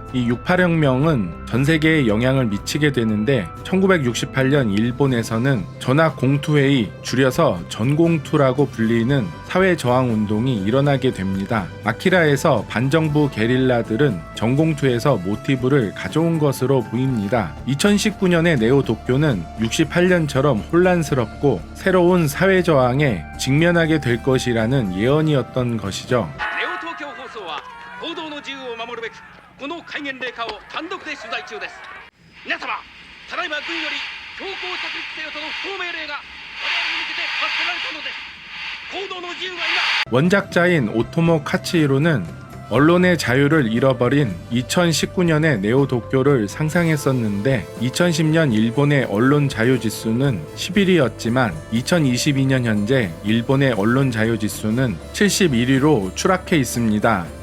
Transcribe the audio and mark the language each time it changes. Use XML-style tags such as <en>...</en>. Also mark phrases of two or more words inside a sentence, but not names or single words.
<ko>이 68혁명은 전 세계에 영향을 미치게 되는데 1968년 일본에서는 전학공투회의 줄여서 전공투라고 불리는 사회저항운동이 일어나게 됩니다. 아키라에서 반정부 게릴라들은 전공투에서 모티브를 가져온 것으로 보입니다. 2019년의 네오 도쿄는 68년처럼 혼란스럽고 새로운 사회저항에 직면하게 될 것이라는 예언이었던 것이죠.</ko> <ja>ネオ東京放送は報道の自由を守るべくこの戒厳令下を単独で取材中です。皆様、ただいま軍より強行着陸せよとの不当命令が我々に向けて発せられたのです。報道の自由は今</ja> <ko>원작자인 오토모 카츠히로는 언론의 자유를 잃어버린 2019년의 네오도쿄를 상상했었는데 2010년 일본의 언론 자유 지수는 11위였지만 2022년 현재 일본의 언론 자유 지수는 71위로 추락해 있습니다.</ko>